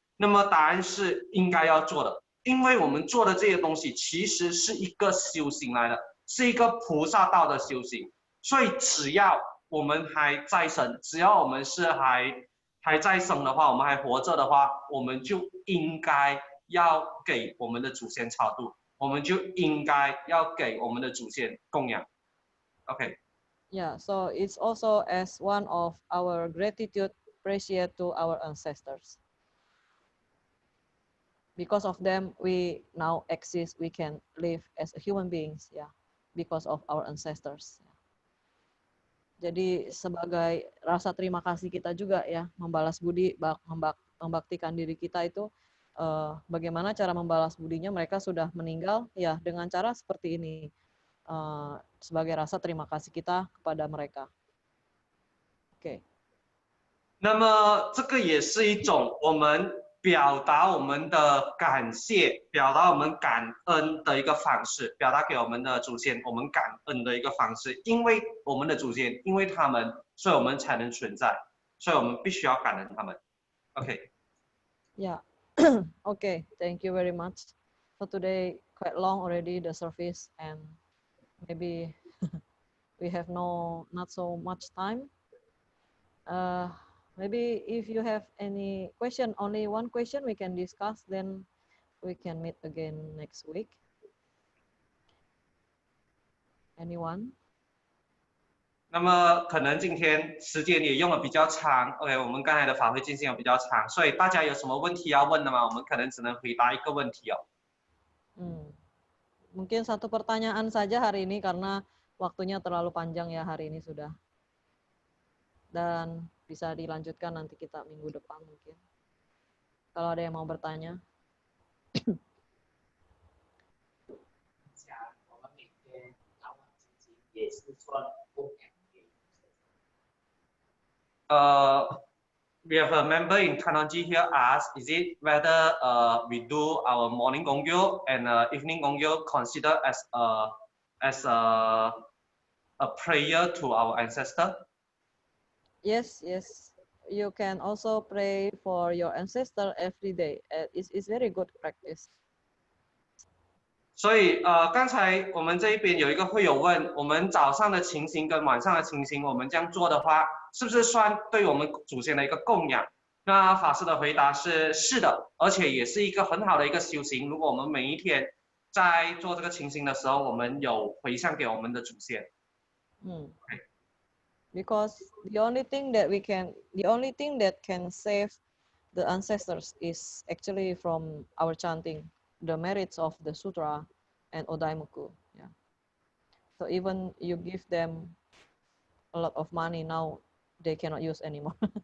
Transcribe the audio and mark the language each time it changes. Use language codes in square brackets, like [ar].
[zh] 那么答案是应该要做的，因为我们做的这些东西其实是一个修行来的，是一个菩萨道的修行。所以只要我们还在生，只要我们是还在生的话，我们还活着的话，我们就应该要给我们的祖先超度，我们就应该要给我们的祖先供养。 OK。 [en] Yeah, so it's also as one of our gratitude, appreciate to our ancestors. Because of them, we now exist, we can live as human beings, yeah, because of our ancestors. [id] Jadi sebagai rasa terima kasih kita juga ya, membalas budi, membaktikan diri kita itu, bagaimana cara membalas budinya, mereka sudah meninggal, ya dengan cara seperti ini. Sebagai rasa terima kasih kita kepada mereka. OK。 [zh] 那么这个也是一种我们表达我们的感谢、表达我们感恩的一个方式，表达给我们的祖先我们感恩的一个方式。因为我们的祖先，因为他们，所以我们才能存在，所以我们必须要感恩他们。 OK。 [en] Yeah. Okay. Thank you very much. So today quite long already the service and maybe we have not so much time. Maybe if you have any question, only one question we can discuss, then we can meet again next week. Anyone? [zh] 那么可能今天时间也用的比较长 ，OK， 我们刚才的法会进行的比较长，所以大家有什么问题要问的吗？我们可能只能回答一个问题哦。 [id] Mungkin satu pertanyaan saja hari ini karena waktunya terlalu panjang ya hari ini sudah. Dan bisa dilanjutkan nanti kita minggu depan mungkin. Kalau ada yang mau bertanya. [en] We have a member in Kanonji here asked, is it whether we do our morning gongyo and evening gongyo considered as a prayer to our ancestor? Yes. You can also pray for your ancestor every day. It's very good practice. [zh] 所以刚才我们这一边有一个会友问，我们早上的情形跟晚上的情形，我们这样做的话，是不是算对我们祖先的一个供养？那法师的回答是是的，而且也是一个很好的一个修行。如果我们每一天在做这个情形的时候，我们有回向给我们的祖先。 [en] Because the only thing that can save the ancestors is actually from our chanting the merits of the sutra and Odaimoku. Yeah. So even you give them a lot of money now, they cannot use anymore.